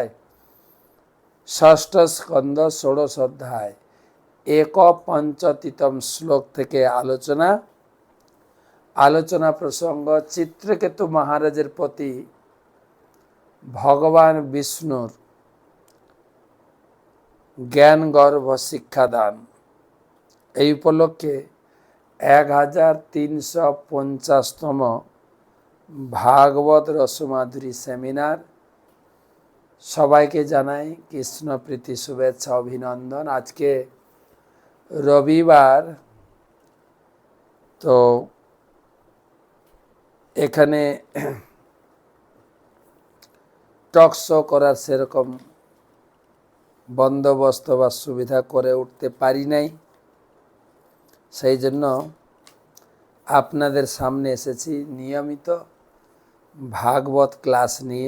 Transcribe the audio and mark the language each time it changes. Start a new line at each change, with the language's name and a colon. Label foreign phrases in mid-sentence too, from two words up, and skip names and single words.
Bangla: ষষ্ঠ স্কন্দ ষোড়শ অধ্যায় এক পঞ্চতিতম শ্লোক থেকে আলোচনা প্রসঙ্গ চিত্রকেতু মহারাজের প্রতি ভগবান বিষ্ণুর জ্ঞান গর্ভ শিক্ষাদান। এই উপলক্ষে 1350তম ভাগবত রসমাধুরী সেমিনার। সবাইকে জানাই কৃষ্ণ প্রীতি শুভেচ্ছা অভিনন্দন। আজকে রবিবার, তো এখানে টক শো করার সেরকম বন্দোবস্ত বা সুবিধা করে উঠতে পারি নাই, সেই জন্য আপনাদের সামনে এসেছি নিয়মিত ভাগবত ক্লাস নিয়ে।